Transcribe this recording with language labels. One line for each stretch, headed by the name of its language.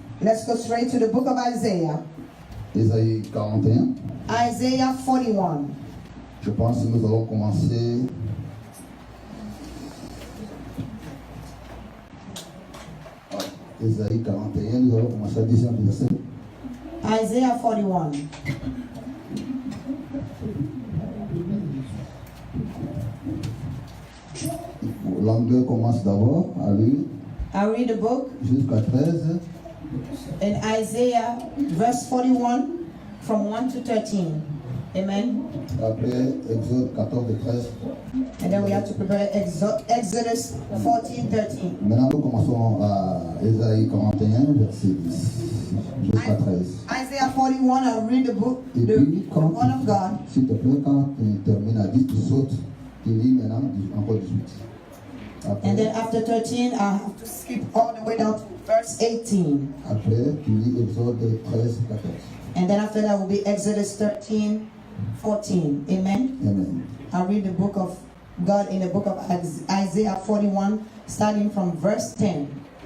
English: Let's go straight to the book of Isaiah.
French: Ésaïe 41.
English: Isaiah 41.
French: Je pense que nous allons commencer Ésaïe 41, nous allons commencer à 10e verset.
English: Isaiah 41.
French: L'anglais commence d'abord à lire
English: I read the book
French: jusqu'à 13.
English: in Isaiah, verse 41, from 1 to 13. Amen.
French: Après Exode 14 et 13.
English: And then we have to prepare Exodus 14, 13.
French: Maintenant nous commençons à Ésaïe 41, verset 10 jusqu'à 13.
English: Isaiah 41, I'll read the book,
French: Et
English: the
French: puis, quand
English: word of God.
French: s'il te plaît, quand tu termines à 10, tu sautes, tu lis maintenant encore 18. Après,
English: And then after 13, I have to skip all the way down to verse 18.
French: après, tu lis Exode 13, 14.
English: And then after that will be Exodus 13, 14.
French: Amen.
English: Amen. I'll read the book of God in the book of Isaiah 41, starting from verse 10.